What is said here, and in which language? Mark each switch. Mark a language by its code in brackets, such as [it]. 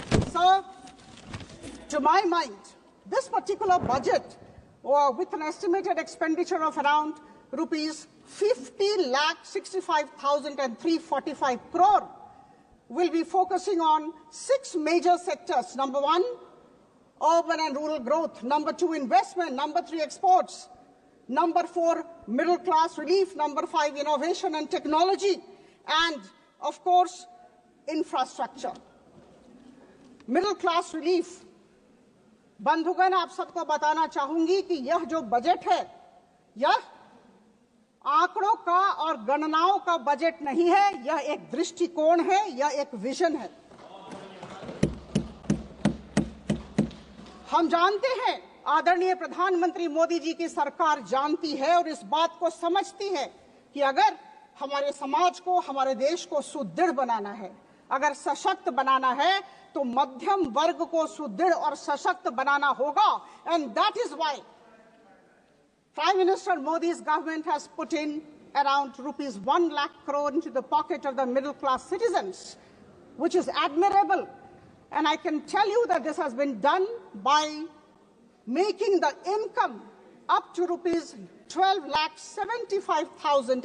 [en] So, to my mind, this particular budget, with an estimated expenditure of around rupees 50,65,345 crore, will be focusing on 6 major sectors. Number 1, urban and rural growth. Number 2, investment. Number 3, exports. Number 4, middle class relief. Number 5, innovation and technology. And, of course, infrastructure. [hi] Middle class relief, बंधुगण, आप सबको बताना चाहूंगी कि यह जो budget है, यह आंकड़ों का और गणनाओं का बजट नहीं है, यह एक दृष्टिकोण है, यह एक विजन है। हम जानते हैं, आदरणीय प्रधानमंत्री मोदी जी की सरकार जानती है और इस बात को समझती है कि अगर हमारे समाज को, हमारे देश को सुदृढ़ बनाना है, अगर सशक्त बनाना है, तो मध्यम वर्ग को सुदृढ़ और सशक्त बनाना होगा। [en] And that is why Prime Minister Modi's government has put in around rupees 1 lakh crore into the pocket of the middle class citizens, which is admirable. And I can tell you that this has been done by making the income up to rupees 12,75,000.